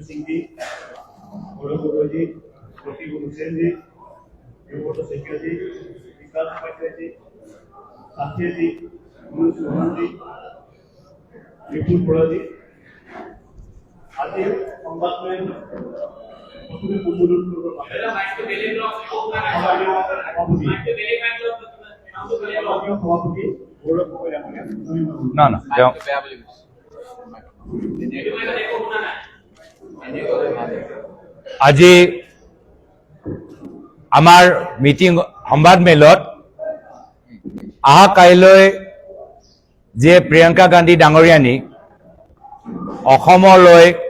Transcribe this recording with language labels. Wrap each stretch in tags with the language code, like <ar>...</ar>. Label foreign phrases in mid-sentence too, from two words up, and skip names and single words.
<bn>সিং জি, গৌরব গগৈ, প্রতীক হুসেন জি, দেবব্রত শেখর জি, বিকাশ পাইকা জি, সাথী জি, মনোজ চৌহান জি, বিপুল বড়া জি, আজকে সংবাদ মেল প্রথমে উদ্বোধন করবো সভাপতি গৌরব গগৈ আমাকে</bn> <as>না আজি আমাৰ মিটিং সংবাদ মেলত অহা কাইলৈ যে প্ৰিয়ংকা গান্ধী ডাঙৰীয়ানী অসমলৈ</as>